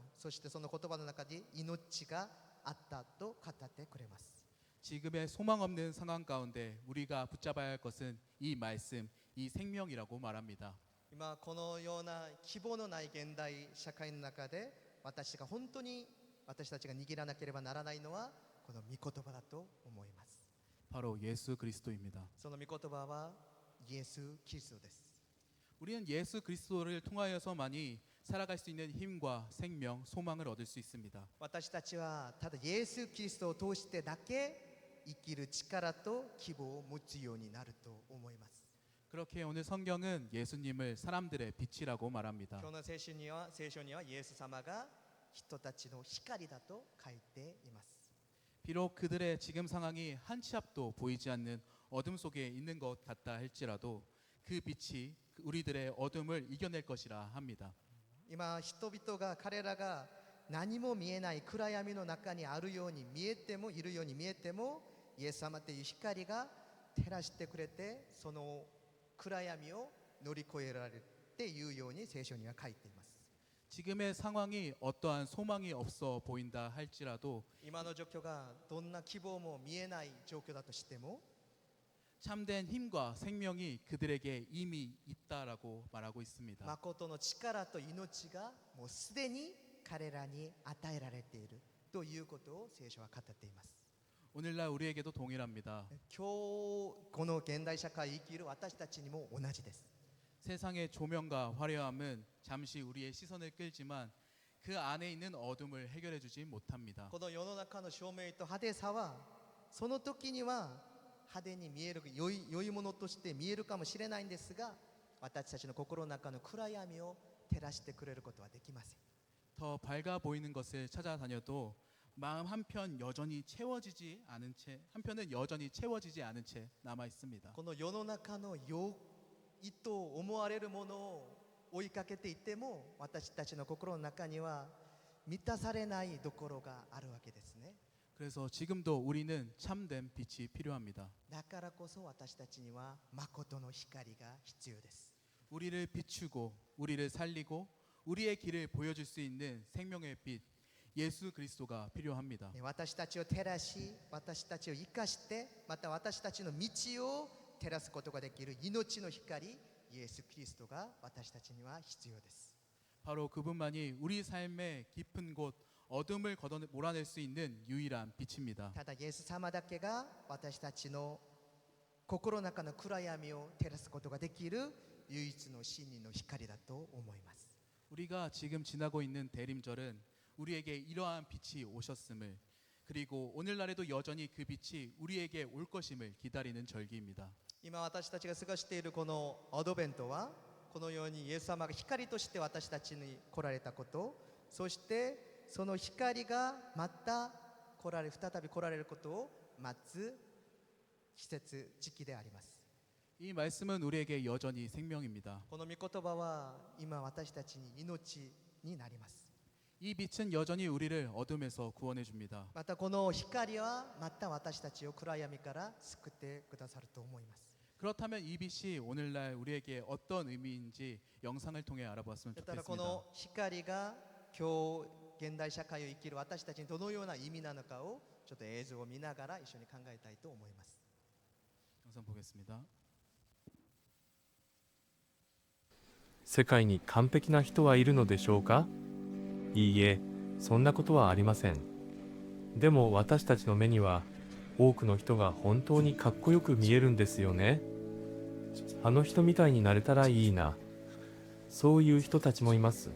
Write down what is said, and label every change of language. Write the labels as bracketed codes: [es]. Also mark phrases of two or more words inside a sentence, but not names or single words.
[ja] そしてその言葉の中で命があったと語ってくれます。 [ko] 지금의 소망 없는 상황 가운데 우리가 붙잡아야 할 것은 이 말씀, 이 생명이라고 말합니다. [ja] 今このような希望のない現代社会の中で私たちが握らなければならないのはこの御言葉だと思います。 [ko] 바로 예수 그리스도입니다. [ja] その御言葉はイエス・キリストです。 [ko] 우리는 예수 그리스도를 통하여서만이 살아갈 수 있는 힘과 생명, 소망을 얻을 수 있습니다. [ja] 私たちはただイエス・キリストを通してだけ生きる力と希望を持つようになると思います。 [ko] 그렇게 오늘 성경은 예수님을 사람들의 빛이라고 말합니다. [ja] 今日の聖書にはイエス様が人たちの光だと書いています。 [ko] 비록 그들의 지금 상황이 한 치 앞도 보이지 않는 어둠 속에 있는 것 같다 할지라도 그 빛이 우리들의 어둠을 이겨낼 것이라 합니다. [ja] 今人々が彼らが何も見えない暗闇の中にあるように見えてもいるように見えてもイエス様という光が照らしてくれてその暗闇を乗り越えられるっていうように聖書には書いています。 [ko] 지금의 상황이 어떠한 소망이 없어 보인다 할지라도 [ja] 今の状況がどんな希望も見えない状況だとしても [ko] 참된 힘과 생명이 그들에게 이미 있다라고 말하고 있습니다. [ja] 誠の力と命がもうすでに彼らに与えられているということを聖書は語っています。 [ko] 오늘날 우리에게도 동일합니다. [ja] 今日この現代社会を生きる私たちにも同じです。 [ko] 세상의 조명과 화려함은 잠시 우리의 시선을 끌지만 그 안에 있는 어둠을 해결해 주지 못합니다. [ja] この世の中の照明と派手さはその時には派手に見える良いものとして見えるかもしれないんですが私たちの心の中の暗闇を照らしてくれることはできません。 [ko] 더 밝아 보이는 것을 찾아다녀도 마음 한편 여전히 채워지지 않은 채 한편은 여전히 채워지지 않은 채 남아 있습니다. [ja] この世の中の良いと思われるものを追いかけていても私たちの心の中には満たされないところがあるわけですね。 [ko] 그래서 지금도 우리는 참된 빛이 필요합니다. [ja] だからこそ私たちには誠の光が必要です。 [ko] 우리를 비추고 우리를 살리고 우리의 길을 보여줄 수 있는 생명의 빛 예수 그리스도가 필요합니다. [ja] 私たちを照らし私たちを生かしてまた私たちの道を照らすことができる命の光イエス・キリストが私たちには必要です。 [ko] 바로 그분만이 우리 삶의 깊은 곳 어둠을 몰아낼 수 있는 유일한 빛입니다. [ja] ただイエス様だけが私たちの心の中の暗闇を照らすことができる唯一の真理の光だと思います。 [ko] 우리가 지금 지나고 있는 대림절은 우리에게 이러한 빛이 오셨음을 그리고 오늘날에도 여전히 그 빛이 우리에게 올 것임을 기다리는 절기입니다. [ja] 今私たちが過ごしているこのアドベントはこのようにイエス様が光として私たちに来られたこと、そしてその光がまた再び来られることを待つ季節時期であります。 [ko] 이 말씀은 우리에게 여전히 생명입니다. [ja] この御言葉は今私たちに命になります。 [ko] 이 빛은 여전히 우리를 어둠에서 구원해 줍니다. [ja] またこの光はまた私たちを暗闇から救ってくださると思います。 [ko] 그렇다면 이 빛이 오늘날 우리에게 어떤 의미인지 영상을 통해 알아보았으면 [ja] だからこ [ko] 좋겠습니다. [ja] の光が今日現代社会を生きる私たちにどのような意味なのかをちょっと映像を見ながら一緒に考えたいと思います。 [ko] 영상 보겠습니다. [ja] 世界に完璧な人はいるのでしょうか？いいえ、そんなことはありません。でも私たちの目には多くの人が本当にかっこよく見えるんですよね。あの人みたいになれたらいいな。そういう人たちもいます。